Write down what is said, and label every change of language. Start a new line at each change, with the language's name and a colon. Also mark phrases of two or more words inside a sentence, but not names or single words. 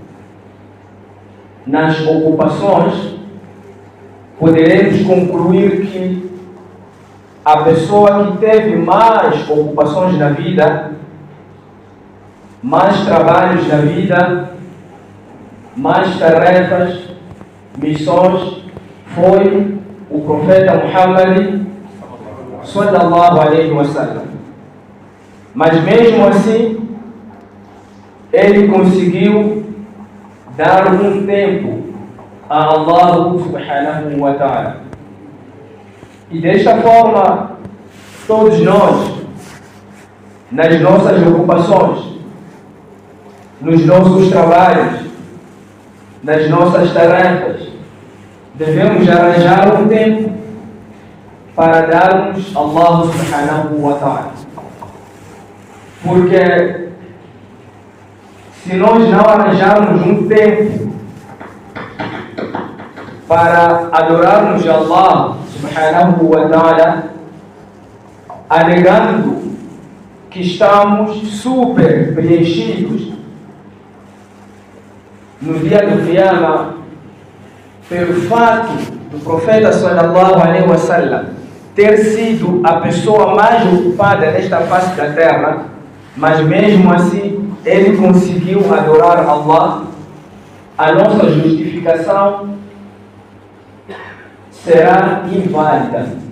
Portuguese: nas ocupações, poderemos concluir que a pessoa que teve mais ocupações na vida, mais trabalhos na vida, mais tarefas, missões, foi o profeta Muhammad
Arabic: صلى الله عليه وسلم.
Portuguese: Mas mesmo assim, ele conseguiu dar um tempo a Allah
Arabic: سبحانه وتعالى.
Portuguese: E desta forma, todos nós, nas nossas ocupações, nos nossos trabalhos, nas nossas tarefas, devemos arranjar um tempo para darmos a Allah
Arabic: سبحانه وتعالى.
Portuguese: Porque se nós não arranjarmos um tempo para adorarmos a Allah
Arabic: سبحانه وتعالى,
Portuguese: alegando que estamos super preenchidos, no dia do Qiyamah pelo fato do profeta
Arabic: صلى الله عليه وسلم
Portuguese: ter sido a pessoa mais ocupada nesta face da terra, mas mesmo assim ele conseguiu adorar Allah, a nossa justificação será inválida.